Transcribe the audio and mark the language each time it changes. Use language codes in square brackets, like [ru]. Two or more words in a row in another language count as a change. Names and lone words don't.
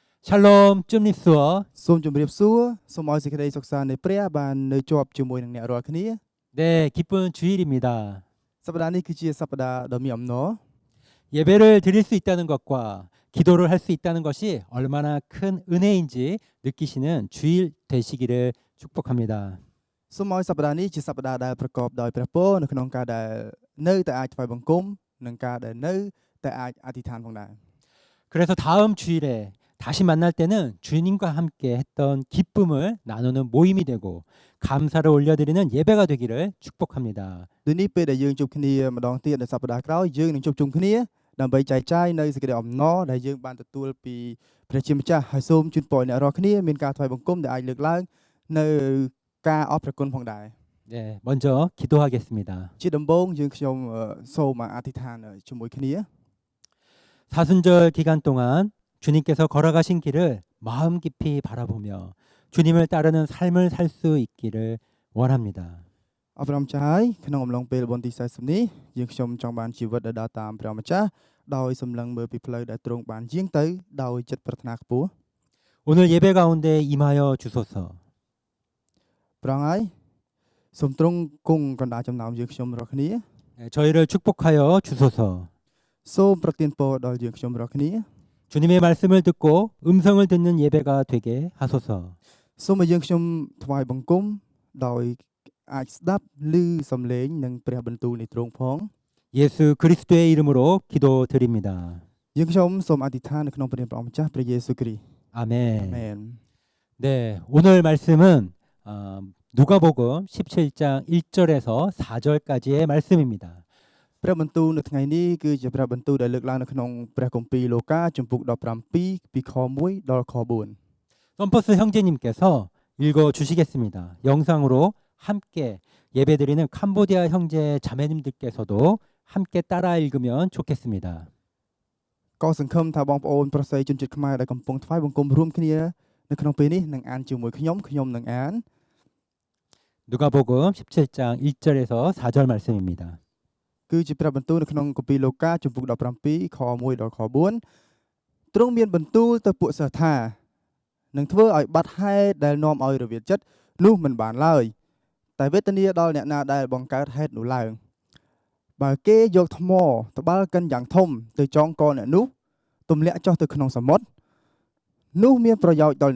[km] 샬롬 쭌리스워 សូមជម្រាបសួរសូមឲ្យសេចក្តីសុខសាន្តនៃព្រះបាននៅជាប់ជាមួយនឹងអ្នករាល់គ្នា [ko] 네 기쁜 주일입니다. [km] សប្តាហ៍នេះគឺជាសប្តាហ៍ដ៏មានអំណរ [ko] 예배를 드릴 수 있다는 것과 기도를 할 수 있다는 것이 얼마나 큰 은혜인지 느끼시는 주일 되시기를 축복합니다. [km] សូមឲ្យសប្តាហ៍នេះជាសប្តាហ៍ដែលប្រកបដោយព្រះពរនៅក្នុងការដែលនៅតែអាចថ្វាយបង្គំនិងការដែលនៅតែអាចអធិដ្ឋានផងដែរ [ko] 그래서 다음 주일에 다시 만날 때는 주님과 함께 했던 기쁨을 나누는 모임이 되고 감사를 올려드리는 예배가 되기를 축복합니다. [km] ដូចនេះពេលដែលយើងជួបគ្នាម្ដងទៀតនៅសប្តាហ៍ក្រោយយើងនឹងជួបជុំគ្នាដើម្បីចែកចាយនៅសេចក្តីអំណរដែលយើងបានទទួលពីព្រះជាម្ចាស់ហើយសូមជូនពរអ្នករាល់គ្នាមានការថ្វាយបង្គំដែលអាចលើកឡើងនៅការអរព្រះគុណផងដែរ [ko] 네, 먼저 기도하겠습니다. [km] ជាដំបូងយើងខ្ញុំសូមអធិដ្ឋានជាមួយគ្នា [ko] 사순절 기간 동안 주님께서 걸어가신 길을 마음 깊이 바라보며 주님을 따르는 삶을 살 수 있기를 원합니다. [km] អរព្រមចាស់ហើយក្នុងអំឡុងពេលបុណ្យទី40នេះយើងខ្ញុំចង់បានជីវិតដែលដើរតាមព្រះម្ចាស់ដោយសម្លឹងមើលពីផ្លូវដែលទ្រង់បានយាងទៅដោយចិត្តប្រាថ្នាខ្ពស់ [ko] 오늘 예배 가운데 임하여 주소서. [km] ព្រះអង្គហើយសូមទ្រង់គង់កណ្ដាលចំណោមយើងខ្ញុំរាល់គ្នា [ko] 네, 저희를 축복하여 주소서. [km] សូមប្រទានពរដល់យើងខ្ញុំរាល់គ្នា [ko] 주님의 말씀을 듣고 음성을 듣는 예배가 되게 하소서. [km] សូមឲ្យយើងខ្ញុំថ្វាយបង្គំដោយអាចស្ដាប់ឮសំឡេងនិងព្រះបន្ទូលនៃទ្រង់ផង [ko] 예수 그리스도의 이름으로 기도드립니다. [km] យើងខ្ញុំសូមអធិដ្ឋាននៅក្នុងព្រះនាមព្រះម្ចាស់ព្រះយេស៊ូវគ្រីស្ទ [ko] 아멘. [km] អាមែន [ko] 네, 오늘 말씀은 누가복음 17장 1절에서 4절까지의 말씀입니다. [km] ព្រះបន្ទូលនៅថ្ងៃនេះគឺជាព្រះបន្ទូលដែលលើកឡើងនៅក្នុងព្រះគម្ពីរលូកាជំពូក17ពីខ1ដល់ខ4 [ko] 썸퍼스 형제님께서 읽어 주시겠습니다. 영상으로 함께 예배드리는 캄보디아 형제 자매님들께서도 함께 따라 읽으면 좋겠습니다. [km] ក៏សង្ឃឹមថាបងប្អូនប្រុសស្រីជនជាតិខ្មែរដែលកំពុងថ្វាយបង្គំរួមគ្នានៅក្នុងពេលនេះនឹងអានជាមួយខ្ញុំនឹងអាន [ko] 누가복음 17장 1절에서 4절 말씀입니다. [km] គឺជាព្រះបន្ទូលនៅក្នុងគម្ពីរលូកាជំពូក17ខ1ដល់ខ4ទ្រង់មានបន្ទូលទៅពួកសិស្សថានឹងធ្វើឲ្យបាត់ហេតុដែលនាំឲ្យរវិតចិត្តនោះមិនបានឡើយតែវេទនាដល់អ្នកណា ដែលបង្កើតហេតុនោះឡើងបើគេយកថ្មត្បាល់កិនយ៉ាងធំទៅចងកអ្នកនោះទម្លាក់ចុះទៅក្នុងសមុទ្រនោះមានប្រយោជន៍ដល់